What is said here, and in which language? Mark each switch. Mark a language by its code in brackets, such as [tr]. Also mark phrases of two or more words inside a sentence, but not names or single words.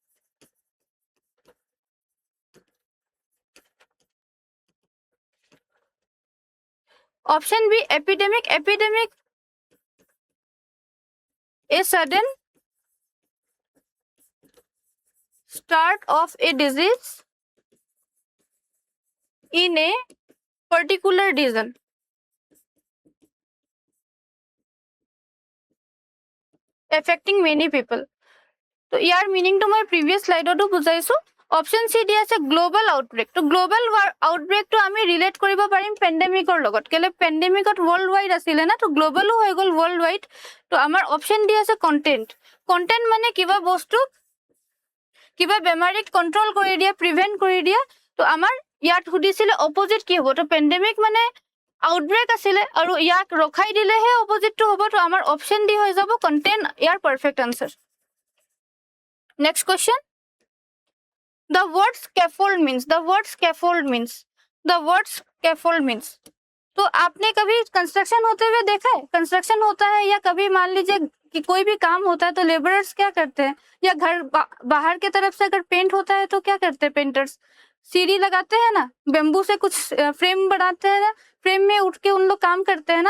[en] option B epidemic, epidemic a sudden start of a disease in a particular region। affecting many people। [hi] तो यार मीनिंग तो मैं प्रीवियस स्लाइडতো বুজাইছো। [as] অপশন সি দি আছে [en] global outbreak. [as] তো [en] global outbreak [as] আমি ৰিলেট কৰিব পাৰিম পেন্ডেমিকৰ লগত, কেলে পেন্ডেমিকত [en] world wide [as] আছিলে না, তো গ্লোবালও হৈ গল [en] world wide. [as] তো আমাৰ অপশন দি আছে কন্টেন্ট। কন্টেন্ট মানে কিবা বস্তু, কিবা বেমাৰীক কন্ট্ৰোল কৰি দিয়া, প্ৰিভেন্ট কৰি দিয়া। তো আমাৰ ইয়াত সুধিছিলে অপোজিট কি হ'ব। তো পেন্ডেমিক মানে আউটব্ৰেক আছিলে, আৰু ইয়াক ৰখাই দিলেহে অপোজিটটো হ'ব। তো আমাৰ অপশন ডি হৈ যাব কন্টেন্ট, ইয়াৰ পাৰফেক্ট আনসাৰ। [en] next question, the word scaffold means, the word scaffold means, the word scaffold means. [hi] तो आपने कभी कंस्ट्रक्शन होते हुए देखा है, कंस्ट्रक्शन होता है या कभी मान लीजिए कि कोई भी काम होता है तो लेबरर्स क्या करते हैं, या घर बाहर की तरफ से अगर पेंट होता है तो क्या करते हैं पेंटर्स, सीढ़ी लगाते हैं ना, बेम्बू से कुछ फ्रेम बनाते हैं ना, फ्रेम में उठ के उन लोग काम करते हैं ना।